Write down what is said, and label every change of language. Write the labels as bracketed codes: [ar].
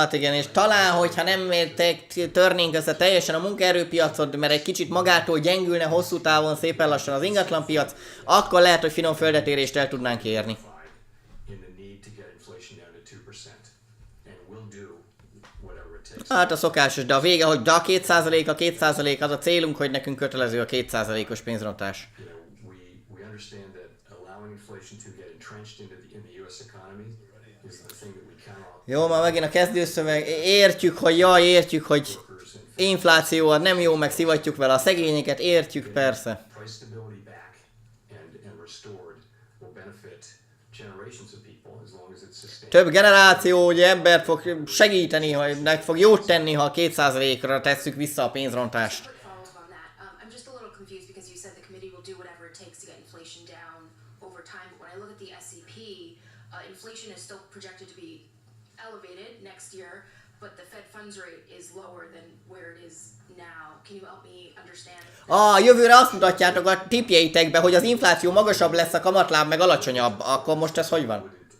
[hu] Hát igen, és talán, hogyha nem törnénk össze teljesen a munkaerőpiacot, mert egy kicsit magától gyengülne hosszú távon szépen lassan az ingatlanpiac, akkor lehet, hogy finom földetérést el tudnánk érni. [en] In the need to get inflation down to 2%, and we'll do whatever it takes. [hu] Hát a szokásos, de a vége, hogy de a 2% az a célunk, hogy nekünk kötelező a 2%-os pénzrontás. [en] We understand that allowing inflation to get entrenched in the U.S. economy is the thing that we cannot. [hu] Jó, már megint a kezdőszöveg, értjük, hogy infláció az nem jó, meg szivatjuk vele a szegényeket, értjük persze. [en] Price stability back and restored will benefit generations of people as long as it's sustained. [hu] Több generáció ugye embert fog segíteni, hogy meg fog jót tenni, ha 2%-ra tesszük vissza a pénzrontást. [en] Quick follow-up on that. I'm just a little confused because you said the committee will do whatever it takes to get inflation down over time. But when I look at the SEP, inflation is still projected to be elevated next year. but the Fed funds rate is lower than where it is now. Can you help me understand? [hu] Jövőre azt mutatjátok a tippjeitekbe, hogy az infláció magasabb lesz, a kamatláb meg alacsonyabb. Akkor most ez hogy van?